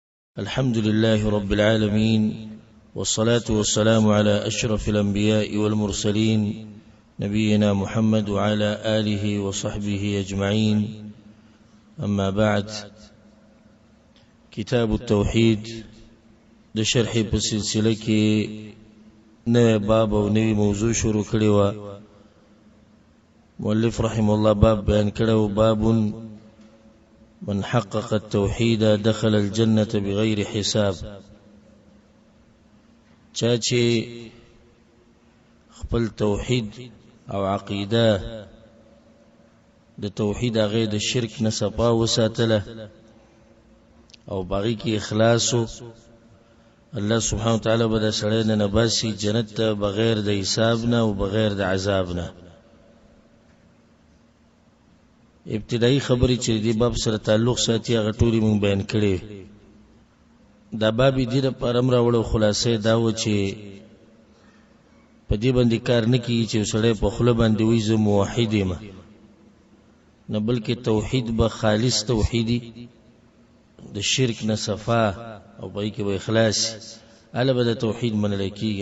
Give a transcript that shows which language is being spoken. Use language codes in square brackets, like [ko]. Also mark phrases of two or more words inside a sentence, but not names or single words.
[ar] الحمد لله رب العالمين، والصلاة والسلام على أشرف الأنبياء والمرسلين نبينا محمد وعلى آله وصحبه أجمعين. أما بعد، [ps] كتاب التوحيد ده شرح بسلسلة كي نوی باب و نوی موضوع شروع کړي. مؤلف رحمه الله باب بیان کړو: [ar] باب من حقق التوحيد دخل الجنة بغير حساب. [ps] چاچه خپل توحید او عقیده د توحید هغه د شرک نه صفا وساتله او باقی کی اخلاصو، [ar] الله سبحانه وتعالى [ps] بدا سړی نه نباسي جنت ته بغیر د حساب نه او بغیر د عذاب نه. ابتدائی خبرې چې دی باب سره تعلق ساتي هغه ټولې مونږ بیان کړې. دا باب دې لپاره امر راوړو، خلاصې دا و چې په دې باندې کار نه کیږي چې سړی په خوله باندې وایي زه موحد یم، نه بلکې توحید به خالص توحیدی د شرک نه صفا او پای کې به اخلاص اله به د توحید منل کیږي.